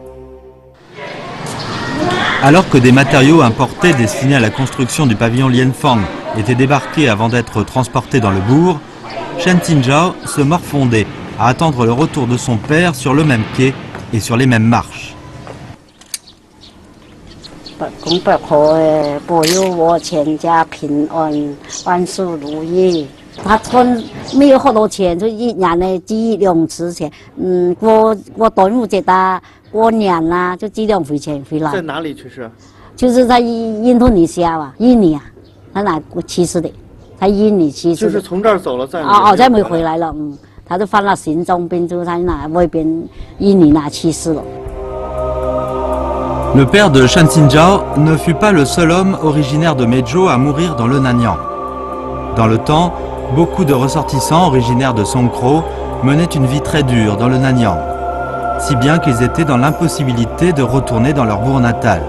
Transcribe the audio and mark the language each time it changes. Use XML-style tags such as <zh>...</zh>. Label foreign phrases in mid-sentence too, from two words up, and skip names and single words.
<fr>Alors que des matériaux importés destinés à la construction du pavillon Lianfang étaient débarqués avant d'être transportés dans le bourg, Shen Qingzhao se morfondait à attendre le retour de son père sur le même quai et sur les mêmes marches.</fr> <zh>公伯婆保佑我全家平安，万事如意。他存没有好多钱，就一年呢寄2次钱。过端午节的、过年啦，就寄2回钱回来。在哪里去世？就是在印度尼西亚吧，印尼啊，他哪去世的？在印尼去世的。就是从这儿走了，再没回来了。他就犯了心脏病，就在外边印尼去世了。</zh> <fr>Le père de Shen Qingzhao ne fut pas le seul homme originaire de Meizhou à mourir dans le Nanyang. Dans le temps, beaucoup de ressortissants originaires de Songkro menaient une vie très dure dans le Nanyang, si bien qu'ils étaient dans l'impossibilité de retourner dans leur bourg natal.</fr>